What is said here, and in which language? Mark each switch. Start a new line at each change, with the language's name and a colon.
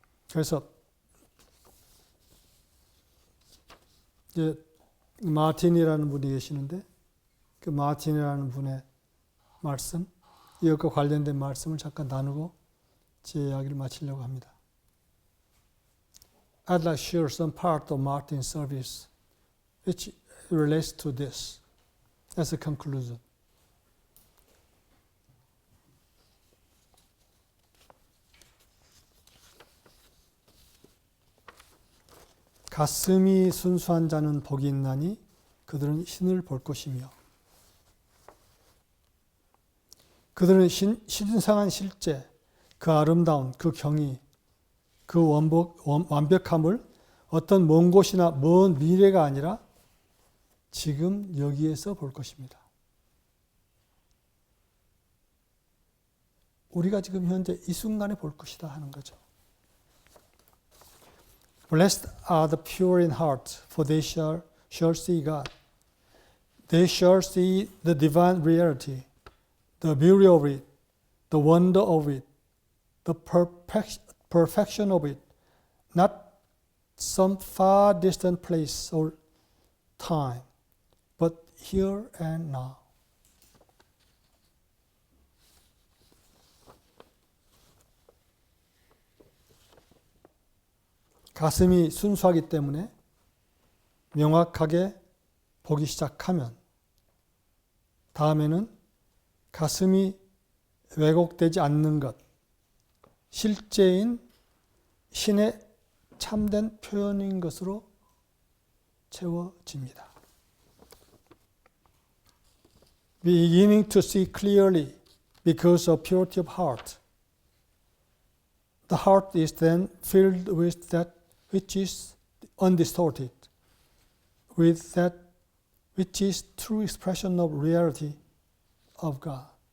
Korean: 그래서 이제 마틴이라는 분이 계시는데 그 마틴이라는 분의 말씀, 이것과 관련된 말씀을 잠깐 나누고 제 이야기를 마치려고 합니다.
English: I'd like to share some part of Martin's service which relates to this as a conclusion.
Korean: 가슴이 순수한 자는 복이 있나니 그들은 신을 볼 것이며 그들은 신성한 실제, 그 아름다움, 그 경의, 그 완벽함을 어떤 먼 곳이나 먼 미래가 아니라 지금 여기에서 볼 것입니다. 우리가 지금 현재 이 순간에 볼 것이다 하는 거죠.
English: Blessed are the pure in heart, for they shall see God. They shall see the divine reality, the beauty of it, the wonder of it, the perfection of it, not some far distant place or time, but here and now.
Korean: 가슴이 순수하기 때문에 명확하게 보기 시작하면 다음에는 가슴이 왜곡되지 않는 것, 실제인 신의 참된 표현인 것으로 채워집니다.
English: Beginning to see clearly because of purity of heart. The heart is then filled with that which is undistorted, with that which is true expression of reality of God.